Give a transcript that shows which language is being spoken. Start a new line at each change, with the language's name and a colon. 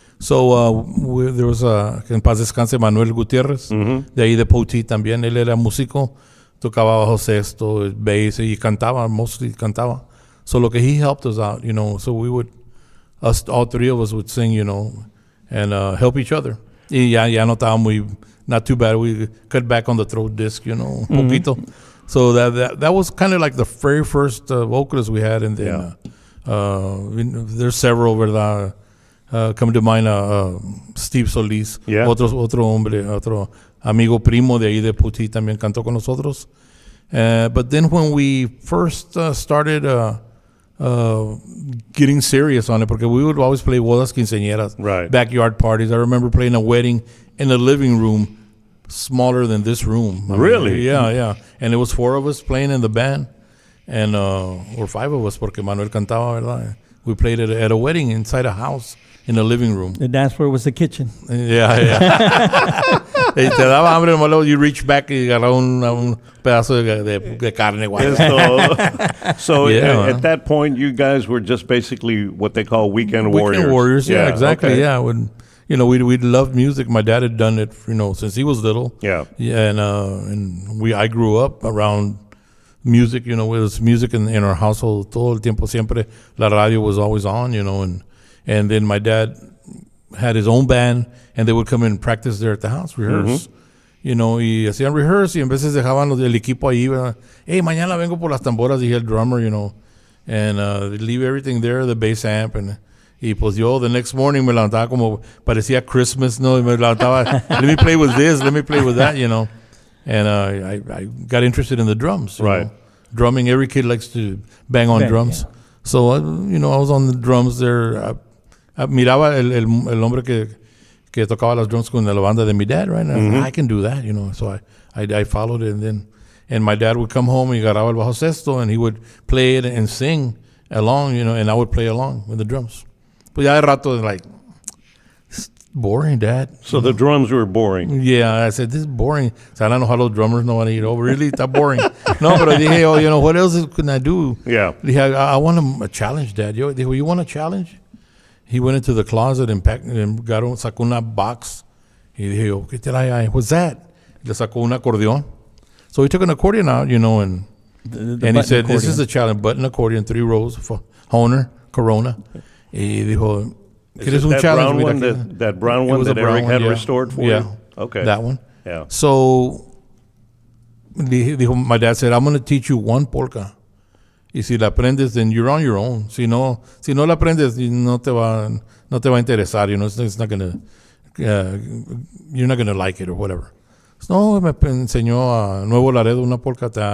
Spanish: So there was que en paz descanse Manuel Gutiérrez, de ahí de Poteet también. Él era músico, tocaba bajo sexto, bass, y cantaba, mostly cantaba.
English: So
Spanish: lo que
English: he helped us out, so we would, all three of us would sing, and help each other.
Spanish: Y ya no estaba
English: not too bad. We cut back on the throat disc,
Spanish: un poquito.
English: So that was kind of like the very first vocalist we had, and then there's several,
Spanish: ¿verdad?
English: Come to mind,
Spanish: Steve Solis, otro hombre, otro amigo primo de ahí de Poteet también cantó con nosotros.
English: But then when we first started getting serious on it, porque we would always play
Spanish: bodas quinceañeras,
English: right, backyard parties. I remember playing a wedding in a living room smaller than this room. Really? Yeah. And it was 4 of us playing in the band, and or 5 of us,
Spanish: porque Manuel cantaba, ¿verdad?
English: We played at a wedding inside a house in a living room. The dance floor was the kitchen.
Spanish: Yeah. Te daba hambre, nomás
English: you reach back
Spanish: y agarraba un pedazo de carne.
English: So at that point, you guys were just basically what they call weekend warriors. Weekend warriors, yeah, exactly. Okay. Yeah, when we'd loved music. My dad had done it, since he was little. Yeah. And I grew up around music. There was music in our household
Spanish: todo el tiempo. Siempre la radio
English: was always on. And then my dad had his own band, and they would come and practice there at the house, rehearse.
Spanish: Y hacían rehearse, y en veces dejaban el equipo ahí, ¿verdad? Hey, mañana vengo por las tamboras, dije el
English: drummer, and they'd leave everything there, the bass amp,
Spanish: y pues yo,
English: the next morning
Spanish: me levantaba como parecía
English: Christmas,
Spanish: y me levantaba,
English: let me play with this, let me play with that, and I got interested in the drums, right? Drumming, every kid likes to bang on drums. Yeah. So, I was on the drums there.
Spanish: Miraba el hombre que tocaba las drums con la banda de mi dad, right?
English: And I can do that, So I followed it, and my dad would come home and
Spanish: agarraba el bajo sexto,
English: and he would play it and sing along, and I would play along with the drums. But
Spanish: ya de rato,
English: like, it's boring, Dad. So the drums were boring. Yeah, I said, this is boring. So I don't know how those drummers know how to eat over. Really, it's boring. No, but I dije, what else can I do? Yeah. Dije, I want a challenge, Dad. Dijo, you want a challenge? He went into the closet and
Spanish: sacó una
English: box.
Spanish: Y dije, ¿qué trae ahí?
English: What's that?
Spanish: Le sacó un acordeón.
English: So he took an accordion out, and he said, this is the challenge, button accordion, 3 rows, for Honer, Corona.
Spanish: Y dijo, ¿quieres un challenge?
English: That brown one that Eric had restored for you? Okay. That one. Yeah. So my dad said, I'm going to teach you one polka.
Spanish: Y si la aprendes,
English: then you're on your own.
Spanish: Si no la aprendes, no te va a interesar.
English: It's not gonna, you're not gonna like it or whatever.
Spanish: So, me enseñó a Nuevo Laredo una polka.